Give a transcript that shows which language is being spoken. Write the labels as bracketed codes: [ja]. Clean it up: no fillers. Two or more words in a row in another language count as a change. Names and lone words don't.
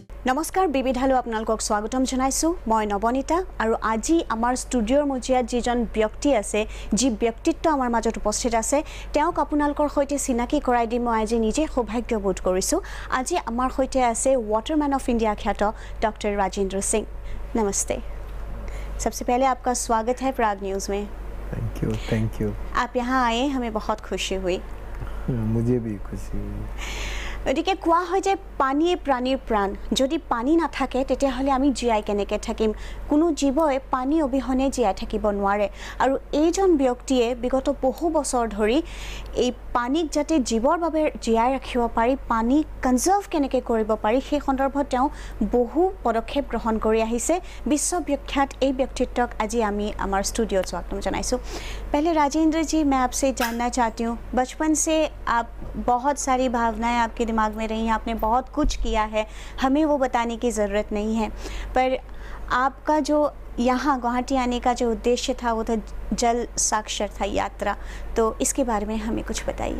[as] নমস্কাৰ বিবিধালৈ আপোনালোকক স্বাগতম জনাইছো মই নবনীতা আৰু আজি আমাৰ ষ্টুডিঅ'ৰ মজিয়াত যিজন ব্যক্তি আছে যি ব্যক্তিত্ব আমাৰ মাজত উপস্থিত আছে তেওঁক আপোনালোকৰ সৈতে চিনাকি কৰাই দি মই আজি নিজে সৌভাগ্যবোধ কৰিছো আজি আমাৰ সৈতে আছে [hi] वाटरमैन ऑफ इंडिया ख्यात डॉक्टर राजेंद्र सिंह नमस्ते सबसे पहले आपका स्वागत है प्राग न्यूज़ में [en] thank you [hi] आप यहाँ आए हमें बहुत खुशी हुई मुझे भी खुशी हुई [as] গতিকে কোৱা হয় যে পানীয়ে প্ৰাণীৰ প্ৰাণ যদি পানী নাথাকে তেতিয়াহ'লে আমি জীয়াই কেনেকৈ থাকিম কোনো জীৱই পানী অবিহনে জীয়াই থাকিব নোৱাৰে আৰু এইজন ব্যক্তিয়ে বিগত বহু বছৰ ধৰি এই পানীক যাতে জীৱৰ বাবে জীয়াই ৰাখিব পাৰি পানী কনজাৰ্ভ কেনেকৈ কৰিব পাৰি সেই সন্দৰ্ভত তেওঁ বহু পদক্ষেপ গ্ৰহণ কৰি আহিছে বিশ্ববিখ্যাত এই ব্যক্তিত্বক আজি আমি আমাৰ ষ্টুডিঅ'ত স্বাগতম জনাইছোঁ [hi] पहले राजेंद्र जी मैं आपसे जानना चाहती हूँ बचपन से आप बहुत सारी भावनाएं आपके दिमाग में रही हैं आपने बहुत कुछ किया है हमें वो बताने की ज़रूरत नहीं है पर आपका जो यहाँ गुवाहाटी आने का जो उद्देश्य था वो था जल साक्षरता यात्रा तो इसके बारे में हमें कुछ बताइए।